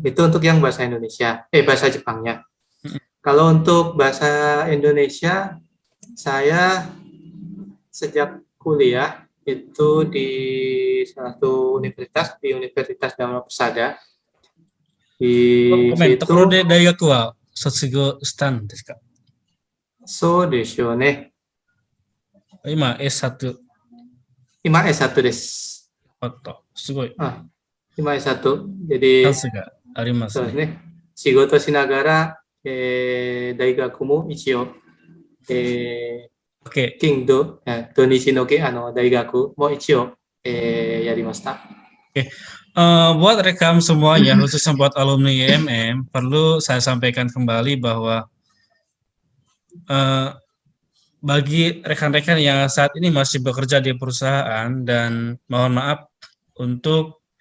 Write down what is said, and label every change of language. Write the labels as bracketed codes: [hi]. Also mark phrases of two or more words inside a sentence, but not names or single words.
[id] Itu untuk yang bahasa Indonesia, bahasa Jepangnya. Kalau untuk bahasa Indonesia, saya sejak kuliah itu di salah satu universitas, di Universitas Dharma Persada. Di situ. [ja] ところで大学は卒業したんですか？そうですよね。今 S1。今 S1 です。あった。すごい。今 S1。jadi チャンスがありますね。そうですね。仕事しながら、大学も一応、金土日の大学も一応、やりました。 [id] Buat rekam semuanya, khususnya buat alumni IMM, perlu saya sampaikan kembali bahwa bagi rekan-rekan yang saat ini masih bekerja di perusahaan dan mohon maaf untuk